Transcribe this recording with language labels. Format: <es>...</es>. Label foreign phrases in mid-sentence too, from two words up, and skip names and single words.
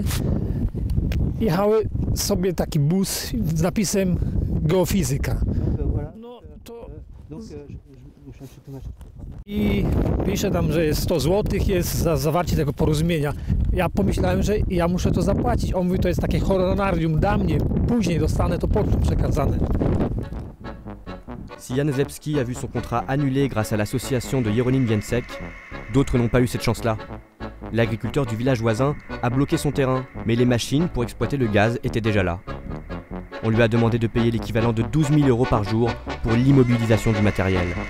<pl>Jechały sobie taki bus z napisem geofizyka. No to... I pisze tam, że jest 100 zł jest za zawarcie tego porozumienia. Ja pomyślałem, że ja muszę to zapłacić. On mówi, to jest takie honorarium dla mnie, później dostanę to pocztą przekazane.</pl> <fr>Si Jan Zlepski a vu son contrat annulé grâce à l'association de Jeronim Więcek, d'autres n'ont pas eu cette chance-là. L'agriculteur du village voisin a bloqué son terrain, mais les machines pour exploiter le gaz étaient déjà là. On lui a demandé de payer l'équivalent de 12 000 € par jour pour l'immobilisation du matériel.</fr>